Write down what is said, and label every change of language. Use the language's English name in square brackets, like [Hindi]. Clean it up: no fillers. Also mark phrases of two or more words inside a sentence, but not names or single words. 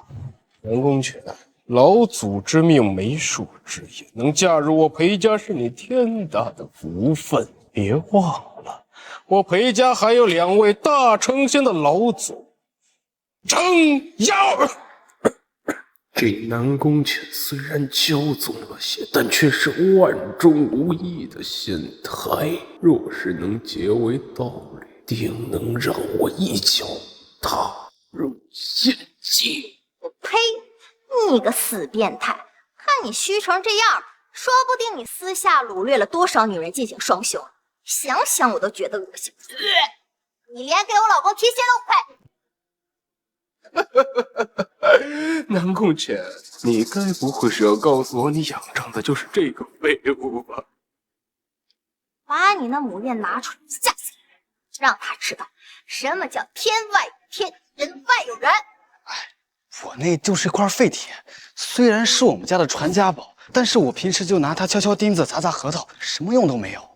[Chinese] 南宮淺，老祖之命，媒妁之言，能嫁入我裴家是你天大的福分。別忘了，我裴家還有2位大成仙的老祖，程咬。這南宮淺雖然驕縱了些，但卻是萬中無一的仙台。若是能結為道侶，定能讓我一腳踏入仙界。呸！你個死變態！看你虛成這樣，說不定你私下擄掠了多少女人進行雙修，想想我都覺得惡心。你連給我老公提鞋都不配！南宮淺，你該不會是要告訴我，你仰仗的就是這個廢物吧？把你那母宴拿出來，嚇死人，讓他知道什麼叫天外有天，人外有人。我那就是一塊廢鐵，雖然是我們家的傳家寶，但是我平時就拿它敲敲釘子、砸砸核桃，什麼用都沒有。